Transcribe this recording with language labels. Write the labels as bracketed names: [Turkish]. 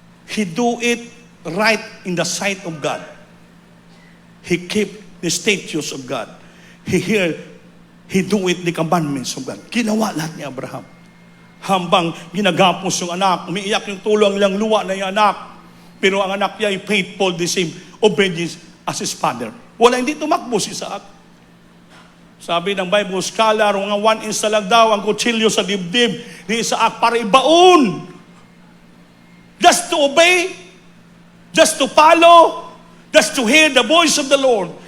[English] He do it right in the sight of God. He keep the statutes of God. He do it the commandments of God. [Filipino] Ginawa lahat ni Abraham. Hambang ginagapos yung anak, umiiyak yung tulang lang luwa na yung anak. Pero ang anak niya ay [English] faithful, the same obedience as his father. [Filipino] Wala, hindi tumakbo si Isaac. Sabi ng Bible scholar, mga 1 inch lang daw ang kutsilyo sa dibdib ni Isaac para ibaon. [English] Just to obey, just to follow, just to hear the voice of the Lord.